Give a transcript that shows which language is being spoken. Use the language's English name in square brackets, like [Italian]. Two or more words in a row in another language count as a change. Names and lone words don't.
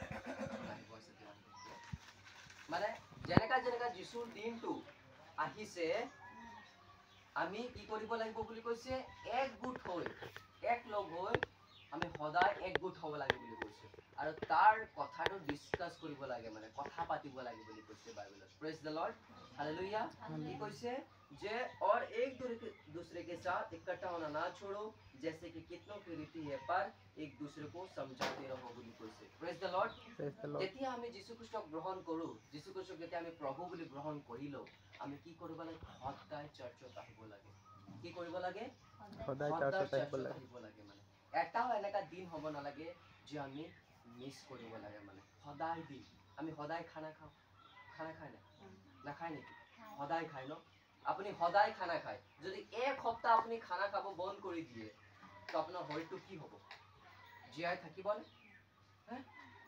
[Assamese] মানে যেনেকা যেনেকা যিশুৰ দিনটো আহিছে আমি কি কৰিব লাগিব বুলি কৈছে একগোট হৈ এক লগ হৈ আমি সদায় একগোট হ'ব লাগে বুলি কৈছে আৰু তাৰ কথাটো ডিসকাস কৰিব লাগে মানে কথা পাতিব লাগে বুলি কৈছে বাইবেলত [English] praise the Lord [Hindi] हालेलुया [Assamese] কি কৈছে যে [Hindi] और एक दूसरे के साथ इकट्ठा होना ना छोड़ो जैसे कि कितनों की रीति है पर एक दूसरे को समझाते रहो [Assamese] বুলি কৈছে [English] praise the Lord [Assamese] যেতিয়া আমি যীশু খ্ৰীষ্টক গ্ৰহণ কৰো যীশু খ্ৰীষ্টক যেতিয়া আমি প্ৰভু বুলি গ্ৰহণ কৰিলো আমি কি কৰিব লাগে সদায় চাৰ্চত আহিব লাগে কি কৰিব লাগে সদায় চাৰ্চত আহিব লাগে মানে এটাও এনেকা দিন হ'ব নালাগে যে আমি মিস কৰিব লাগে মানে সদায় দিন আমি সদায় খানা খাওঁ খানা খাই না নাখায় নেকি সদায় খায় ন আপুনি সদায় খানা খায় যদি এক সপ্তাহ আপুনি খানা খাব বন্ধ কৰি দিয়ে তো আপোনাৰ শৰীৰটো কি হ'ব জীয়াই থাকিবনে